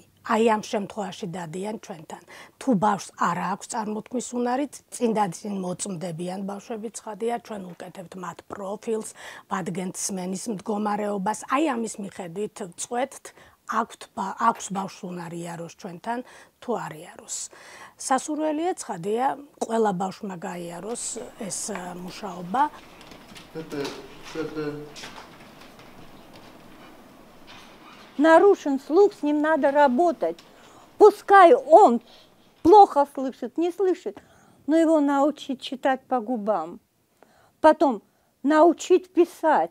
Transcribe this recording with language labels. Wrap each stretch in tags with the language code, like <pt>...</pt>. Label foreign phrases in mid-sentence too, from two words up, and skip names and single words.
<ka>აი ამ შემთხვევაში დადიან ჩვენთან. თუ ბავშვს არ აქვს წარმოთქმის უნარი, წინ მოწმდებიან ბავშვები ცხადია, ჩვენ უკეთებთ მათ პროფილს, ვადგენთ სმენის მდგომარეობას. აი ამის მიხედვით წყვეტთ აქვს ბავშვს უნარი იაროს ჩვენთან, თუ არ იაროს. სასურველია ცხადია, ყველა ბავშვმა გაიაროს ეს მუშაობა.</ka> <ru>Нарушен слух, с ним надо работать. Пускай он плохо слышит, не слышит, но его научить читать по губам. Потом научить писать.</ru>